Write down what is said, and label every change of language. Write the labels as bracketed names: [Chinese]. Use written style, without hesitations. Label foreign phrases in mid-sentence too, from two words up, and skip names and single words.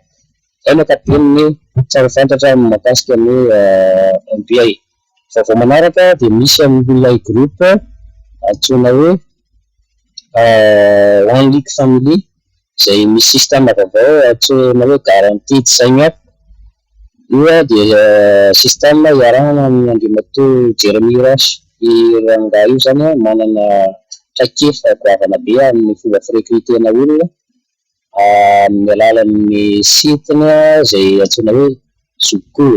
[Malagasy] Izay no ankapobeny tsara fantatra mahakasika ny MPA. Fa vao manaraka dia misy amin'ilay groupe antsoina hoe One League Family izay misy système vaovao antsoina hoe [English] guaranteed sign up. [Malagasy] Io dia système iarahana amin'ny andriamatoa Jeremy Ross. I rangahy io zany manana traikefa goavana be amin'ny fomba firekrutena olona amin'ny alalan'ny sitiny izay antsoina hoe Zoukol.